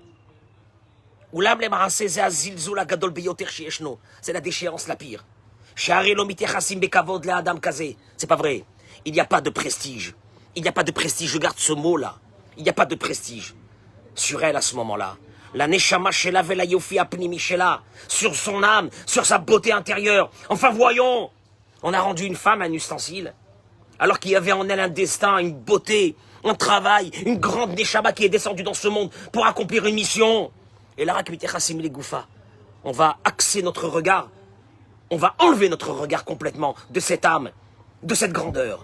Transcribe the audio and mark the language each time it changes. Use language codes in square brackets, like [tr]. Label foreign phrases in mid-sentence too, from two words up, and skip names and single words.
[fr] C'est la déchéance la pire. C'est pas vrai. Il n'y a pas de prestige. Il n'y a pas de prestige. Je garde ce mot-là. Il n'y a pas de prestige sur elle à ce moment-là. [he] על הנשמה שלה ועל היופי הפנימי שלה, [fr] sur son âme, sur sa beauté intérieure. Enfin voyons, on a rendu une femme un ustensile, alors qu'il y avait en elle un destin, une beauté, un travail, une grande neshama qui est descendue dans ce monde pour accomplir une mission. Et là, on va axer notre regard, on va enlever notre regard complètement de cette âme, de cette grandeur.